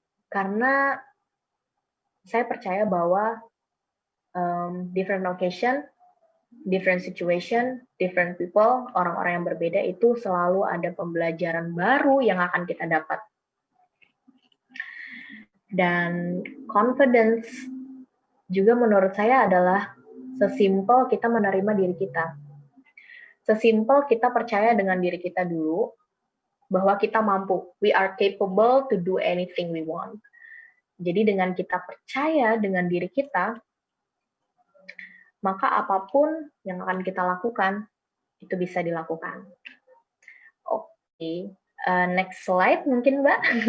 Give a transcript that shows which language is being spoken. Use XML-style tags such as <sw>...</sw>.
<id>Karena saya percaya bahwa</id> <en>different location, different situation, different people,</en> <id>orang-orang yang berbeda itu selalu ada pembelajaran baru yang akan kita dapat. Dan confidence juga menurut saya adalah sesimpel kita menerima diri kita. Sesimpel kita percaya dengan diri kita dulu, bahwa kita mampu.</id> <en>We are capable to do anything we want.</en> <id>Jadi dengan kita percaya dengan diri kita, maka apapun yang akan kita lakukan, itu bisa dilakukan. Oke, next slide mungkin Mbak.</id>